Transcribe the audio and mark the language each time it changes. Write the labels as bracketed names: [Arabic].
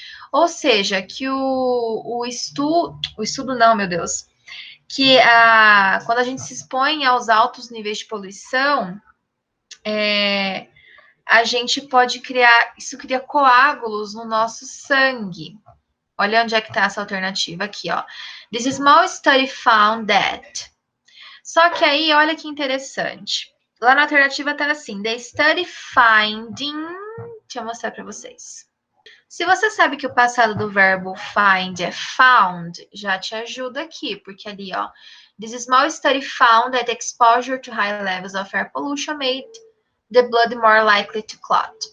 [Portuguese] Ou seja, que o estudo não, meu Deus, que quando a gente se expõe aos altos níveis de poluição, a gente pode isso cria coágulos no nosso sangue. Olha onde é que está essa alternativa aqui, ó. [English] This small study found that. [Portuguese] Só que aí, olha que interessante. Lá na alternativa está assim, [English] the study finding... [Portuguese] Deixa eu mostrar para vocês. Se você sabe que o passado do verbo find é found, já te ajuda aqui, porque ali, ó, [English] this small study found that exposure to high levels of air pollution made the blood more likely to clot.